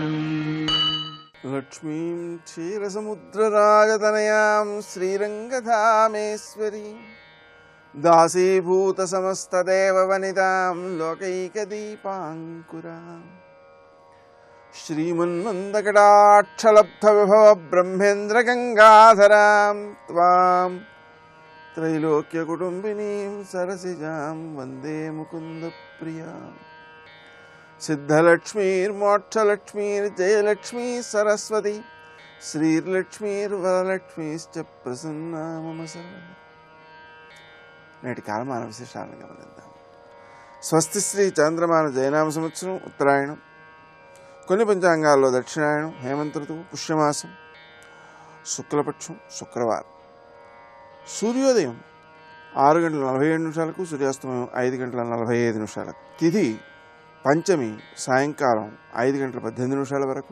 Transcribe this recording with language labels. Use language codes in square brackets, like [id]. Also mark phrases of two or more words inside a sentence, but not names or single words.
[sa] लक्ष्मीं क्षीरसमुद्रराजतनयां श्रीरङ्गधामेश्वरी दासीभूतसमस्तदेववनितां लोकैकदीपाङ्कुराम् श्रीमन्मन्दकटाक्षलब्धविभव ब्रह्मेन्द्रगङ्गाधरां त्वां त्रैलोक्यकुटुम्बिनीं सरसिजां वन्दे मुकुन्दप्रियां। सिद्धलक्ष्मीर्मोक्षलक्ष्मीर्जयलक्ष्मी सरस्वती श्रीर्लक्ष्मीर्वरलक्ष्मीश्च प्रसन्ना मम सर्वदा। [te] నేటి కాలమాన విశేషాలను గమనిద్దాం. స్వస్తి శ్రీ చాంద్రమాన జయనామ సంవత్సరం ఉత్తరాయణం, కొన్ని పంచాంగాల్లో దక్షిణాయనం, హేమంత ఋతువు, పుష్యమాసం, శుక్లపక్షం, శుక్రవారం. సూర్యోదయం 6:47 సూర్యాస్తమయం 5:45 తిథి పంచమి సాయంకాలం 5:18 వరకు.